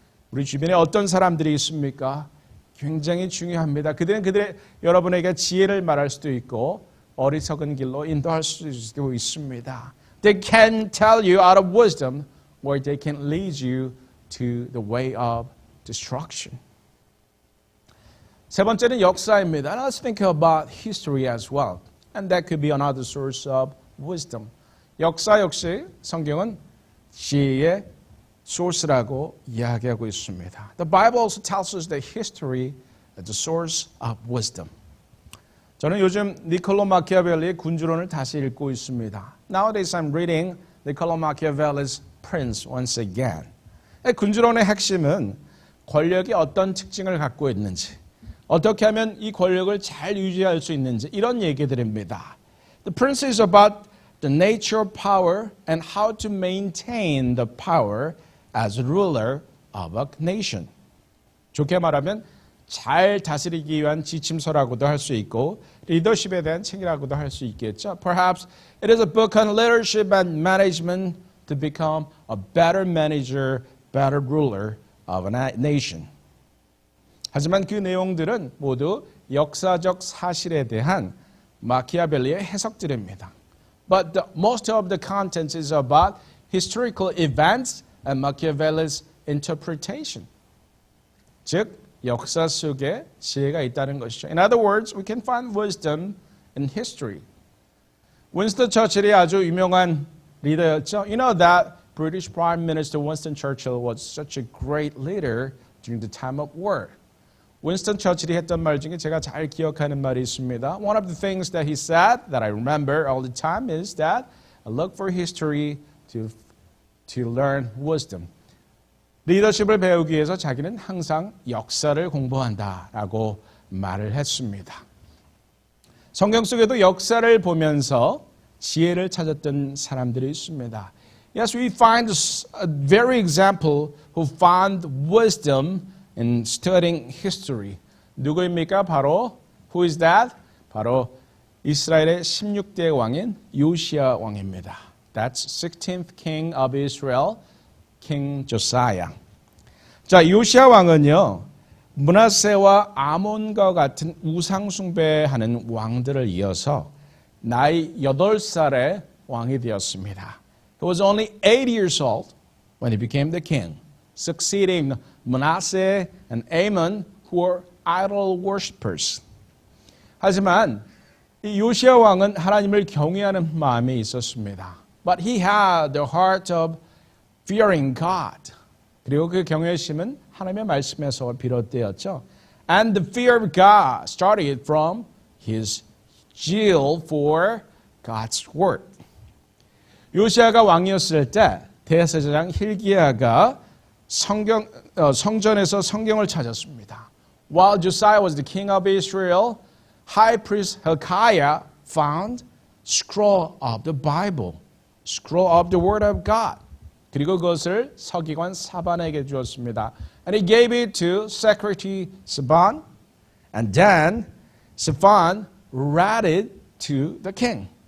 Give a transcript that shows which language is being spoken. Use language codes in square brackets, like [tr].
[ko] 우리 주변에 어떤 사람들이 있습니까? 굉장히 중요합니다. 그들은 여러분에게 지혜를 말할 수도 있고 어리석은 길로 인도할 수도 있습니다. [en] They can tell you out of wisdom or they can lead you to the way of destruction. [ko] 세 번째는 역사입니다. [en] And let's think about history as well. And that could be another source of wisdom. [ko] 역사 역시 성경은 지혜의 source라고 이야기하고 있습니다. [en] The Bible also tells us that history is the source of wisdom. [ko] 저는 요즘 니콜로 마키아벨리의 군주론을 다시 읽고 있습니다. [en] Nowadays I'm reading Niccolo Machiavelli's Prince once again. [ko] 군주론의 핵심은 권력이 어떤 특징을 갖고 있는지, 어떻게 하면 이 권력을 잘 유지할 수 있는지 이런 얘기들입니다. [en] The Prince is about the nature of power and how to maintain the power as a ruler of a nation. [ko] 좋게 말하면 잘 다스리기 위한 지침서라고도 할 수 있고 리더십에 대한 책이라고도 할 수 있겠죠. [en] Perhaps it is a book on leadership and management to become a better manager, better ruler of a nation. [ko] 하지만 그 내용들은 모두 역사적 사실에 대한 마키아벨리의 해석들입니다. [en] But most of the content is about historical events and Machiavelli's interpretation. [ko] 즉, 역사 속에 지혜가 있다는 것이죠. [en] In other words, we can find wisdom in history. [ko] 윈스턴 처칠이 아주 유명한 리더였죠. [en] You know that British Prime Minister Winston Churchill was such a great leader during the time of war. [ko] 윈스턴 처칠이 했던 말 중에 제가 잘 기억하는 말이 있습니다. [en] One of the things that he said that I remember all the time is that I look for history to learn wisdom. [ko] 리더십을 배우기 위해서 자기는 항상 역사를 공부한다라고 말을 했습니다. 성경 속에도 역사를 보면서 지혜를 찾았던 사람들이 있습니다. [en] Yes, we find a very example who found wisdom in studying history. [ko] 누구입니까? 바로 [en] who is that? [ko] 바로 이스라엘의 16대 왕인 요시야 왕입니다. [en] That's 16th king of Israel, King Josiah. [ko] 자, 요시야 왕은요. 므낫세와 아몬과 같은 우상 숭배하는 왕들을 이어서 나이 8살에 왕이 되었습니다. [en] He was only 8 years old when he became the king, succeeding Manasseh and Amon, who were idol worshippers. [ko] 하지만 이 요시야 왕은 하나님을 경외하는 마음이 있었습니다. [en] But he had the heart of fearing God. [ko] 그리고 그 경외심은 하나님의 말씀에서 비롯되었죠. [en] And the fear of God started from his zeal for God's word. [ko] 요시야가 왕이었을 때 대제사장 hilkiah가 성전에서 성경을 찾았습니다. [en] While Josiah was the king of Israel, high priest Hilkiah found scroll of the Bible, scroll of the Word of God. [ko] 그리고 그것을 서기관 사반에게 주었습니다. [en] And he gave it to secretary Shaphan, and then Shaphan read it to the king.